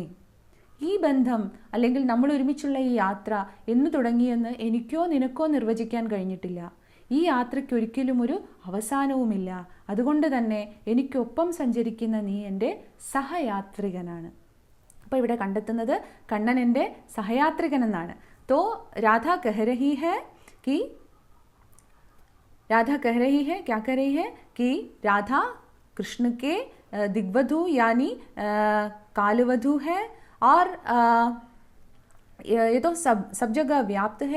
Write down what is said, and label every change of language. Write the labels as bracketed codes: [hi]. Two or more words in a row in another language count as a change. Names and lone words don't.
[ml] ഈ ബന്ധം അല്ലെങ്കിൽ നമ്മൾ ഒരുമിച്ചുള്ള ഈ യാത്ര എന്ന് തുടങ്ങിയെന്ന് എനിക്കോ നിനക്കോ നിർവചിക്കാൻ കഴിഞ്ഞിട്ടില്ല. ഈ യാത്രയ്ക്ക് ഒരിക്കലും ഒരു അവസാനവുമില്ല. അതുകൊണ്ട് തന്നെ എനിക്കൊപ്പം സഞ്ചരിക്കുന്ന നീ എൻ്റെ സഹയാത്രികനാണ്. അപ്പോൾ ഇവിടെ കണ്ടെത്തുന്നത് കണ്ണൻ എൻ്റെ സഹയാത്രികൻ എന്നാണ്. [hi] तो राधा कह रही है क्या कह रही है कि राधा कृष्ण के दिग्वधु यानी कालवधु है, और ये तो सब जगह व्याप्त है.